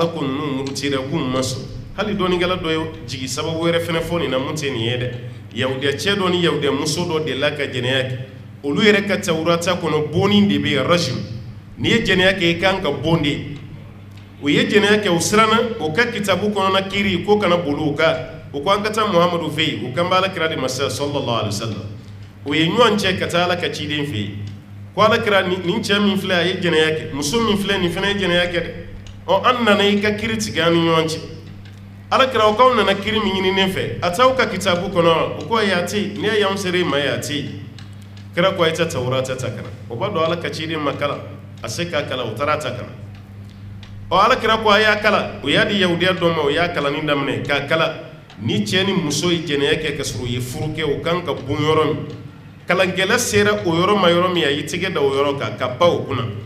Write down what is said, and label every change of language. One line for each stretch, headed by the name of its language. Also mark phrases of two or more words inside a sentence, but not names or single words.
Bambara: ko ninnu murutira k'u ma sɔn hali dɔɔnikɛla dɔ ye jigi sababu wɛrɛ fɛnɛ fɔ nin na mun tɛ nin ye dɛ yahudiya cɛ dɔ ni yahudiya muso dɔ de la ka jɛnɛya kɛ olu yɛrɛ ka Tawurata kɔnɔ bonni de bɛ yen rajim n'i ye jɛnɛya kɛ i kan ka bon de o ye jɛnɛya kɛ o siranna o ka kitabu kɔnɔna kiiri ko kana boli o kan o ko an ka taa Muhamadu fɛ yen o kan bɛ ala kira de ma
Arabic: صلى الله عليه وسلم
Bambara: o ye ɲɔgɔn cɛ ka taa ala ka ciden fɛ yen ko ala kira nin cɛ min filɛ a ye jɛnɛya kɛ muso min filɛ nin fana ye jɛnɛya kɛ dɛ an nana i ka kiiri tigɛ an ni ɲɔgɔn cɛ ala kira o k'aw nana kiiri min ɲininen fɛ a t'aw ka kitabu kɔnɔ o ko ayi a tɛ yen n'i ye y'anw sera i ma ye a tɛ yen kira ko a ye ta Tawurata ta kana o b'a dɔn ala ka ciden ma kalan a se k'a kalan o taara ta kana ala kira ko a y'a kalan o y'a di yahudiya dɔ ma o y'a kalanni daminɛ k'a kalan ni cɛ ni muso ye jɛnɛya kɛ ka sɔrɔ u ye furu kɛ o kan ka bon yɔrɔ min kalankɛla sera o yɔrɔ ma yɔrɔ min a y'i tɛgɛ da o yɔrɔ kan ka pan o kunna